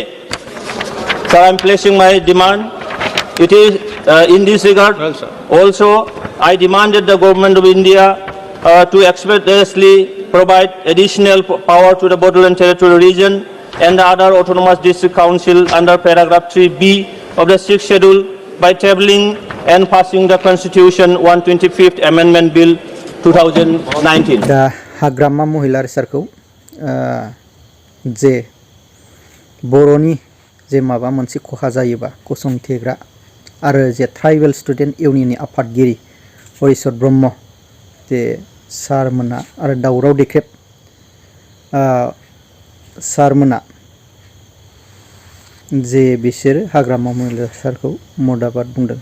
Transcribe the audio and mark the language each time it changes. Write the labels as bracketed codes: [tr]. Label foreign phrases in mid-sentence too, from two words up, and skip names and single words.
[en] So I am placing my demand. It is in this regard also I demanded the government of India to expeditiously provide additional power to the Bodoland territorial region and the other autonomous district council under paragraph 3B of the 6th schedule by tabling and passing the Constitution 125th Amendment Bill 2019. [brx] दा हाग्रामा महिलार सारखौ जे बर'नि जे माबा मोनसे खहा जायोबा गसंथेग्रा आरो जे ट्राइबेल स्टुडेन्ट इउनियननि आफादगिरि हरिचर ब्रह्म जे सारमोना आरो दावराव दिख्रेब सारमोना जे बिसोर हाग्रामा महिलार सारखौ मुर्दाबाद बुंदों।